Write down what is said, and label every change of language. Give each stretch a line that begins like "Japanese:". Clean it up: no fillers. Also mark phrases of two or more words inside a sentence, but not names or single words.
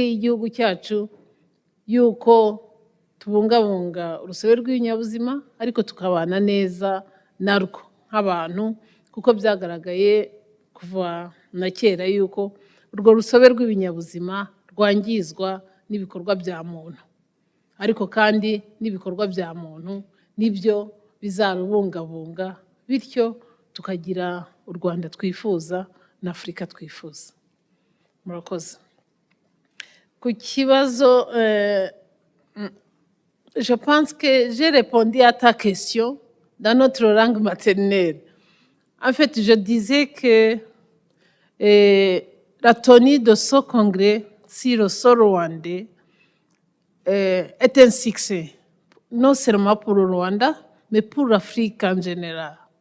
Kinyarwanda: y'igihugu cyacu y'uko tubungabunga urusobe rw'ibinyabuzima ariko tukabana neza narwo nk'abantu, kuko byagaragaye kuva na kera y'uko urwo rusobe rw'ibinyabuzima rwangizwa n'ibikorwa bya muntu, ariko kandi n'ibikorwa bya muntu nibyo bizarubungabunga, bityo tukagira u Rwanda twifuza na Afurika twifuza. Murakoze. Ku kibazo,
French: je pense que j'ai répondu à ta question dans notre langue maternelle. En fait, je disais que la tenue de ce congrès sur le sol rwandais est un succès, non seulement pour le Rwanda, mais pour l'Afrique en général.